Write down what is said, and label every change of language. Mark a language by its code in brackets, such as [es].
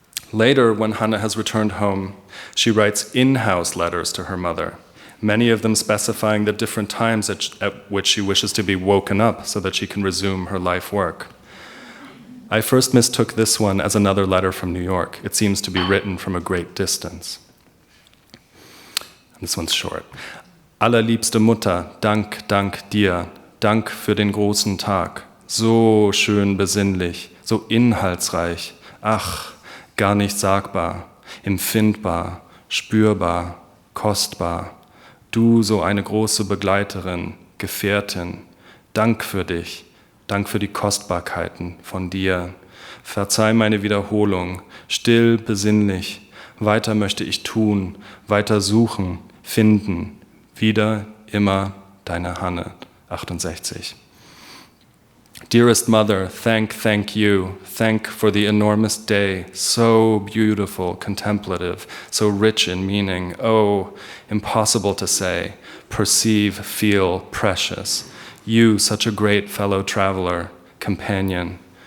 [en] Later, when Hanne has returned home, she writes in-house letters to her mother, many of them specifying the different times at which she wishes to be woken up so that she can resume her life work. I first mistook this one as another letter from New York. It seems to be written from a great distance. And this one's short. [de] Allerliebste Mutter, Dank dir, Dank für den großen Tag. So schön besinnlich, so inhaltsreich. Ach, gar nicht sagbar, empfindbar, spürbar, kostbar. Du, so eine große Begleiterin, Gefährtin, Dank für dich, Dank für die Kostbarkeiten von dir. Verzeih meine Wiederholung, still, besinnlich, weiter möchte ich tun, weiter suchen, finden, wieder, immer, deine Hanne, 68. [en] Dearest Mother, thank you, thank for the enormous day, so beautiful, contemplative, so rich in meaning, oh, impossible to say, perceive, feel, precious. You, such a great fellow traveler, companion.